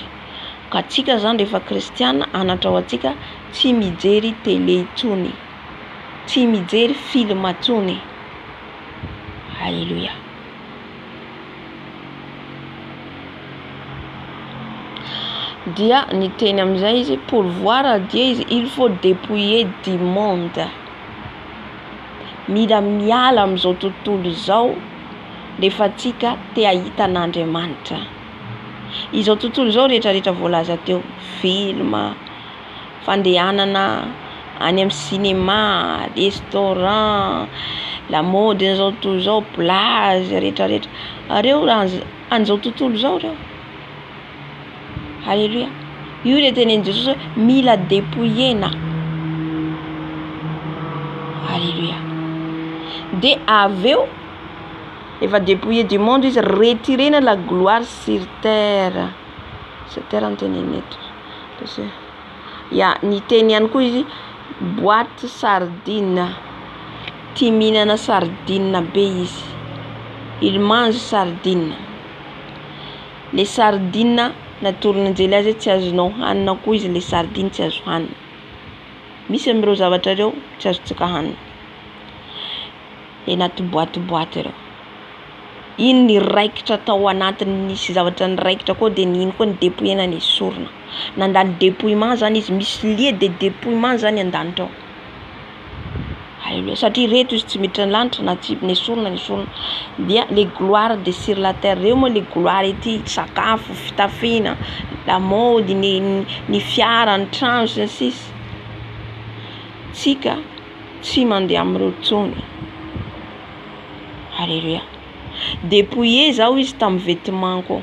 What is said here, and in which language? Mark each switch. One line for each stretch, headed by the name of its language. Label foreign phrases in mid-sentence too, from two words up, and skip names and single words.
Malagasy: Ka tsika zany rehefa kristiana anatra ao atsika tsy mijery télé intsony. Tsy mijery film intsony.
French: Alléluia.
Malagasy: Dia ny teny am'izay izy
French: pour voir Dieu izy il faut dépouiller du monde.
Malagasy: Mila miala am'izao tontolo zao rehefa tsika te ahita an'Andriamanitra. Izao tontolo zao rehetrarehetra voalaza teo, film, fandehanana any amin'ny cinéma, restaurant,
French: la mode
Malagasy: zao tontolo zao, plage rehetrarehetra. Reo an'izao tontolo zao reo. Alléluia. Io le tenen'i Jesosy mila dépouillena. Alléluia. De aveo efa
French: dépouiller du monde
Malagasy: izy retirena
French: la gloire sur terre. Sur terre
Malagasy: antenen'ny eto. Ya ny teny ihany koa izy boîte sardine. Tia mihinana sardine be izy.
French: Il mange sardine. Les sardines
Malagasy: natorona azy tsy azonao hanina koa izy le sardine tsy azo hanina. Misy amin'ireo zavatra reo tsy azontsika hanina. Anaty boaty reo. Iny ny raikitra tao anatiny nisy zavatra niraikitra koa dia iny koa ny dépouillement ny esorina. Nandalo dépouillement zany izy, misy
French: lieu de dépouillement
Malagasy: zany an-danitra ao. Alléluia. Satria reto izy tsy miditra ny lanitra na tsy nesorina dia
French: les gloires de sur la terre.
Malagasy: Reo moa
French: les gloires
Malagasy: ety, sakafo, fitafiana, lamaody, ny fiara, ny trano sy ny sisa. Tsika tsy mandeha amin'ireo tsony. Alléluia. Dépouillé zao izy tamin'ny vêtement koa.